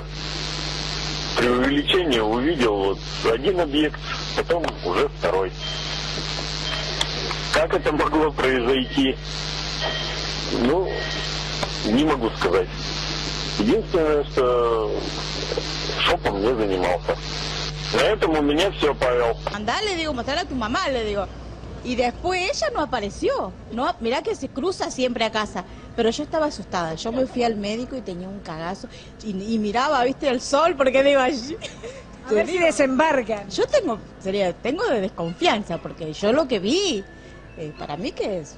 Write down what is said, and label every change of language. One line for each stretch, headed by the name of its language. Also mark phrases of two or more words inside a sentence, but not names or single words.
Russian: При увеличении увидел вот один объект, потом уже второй. Как это могло произойти? Ну, не могу сказать. Единственное, что шопом не занимался. На этом у меня все, Павел.
Spanish: Andá, le digo, mostrar a tu mamá, le digo. Y después ella no apareció. No, mirá que se cruza siempre a casa. Pero yo estaba asustada. Yo me fui al médico y tenía un cagazo. Y miraba, viste, el sol, porque digo allí. A ver si desembarcan. Yo tengo de desconfianza, porque yo lo que vi, para mí que es.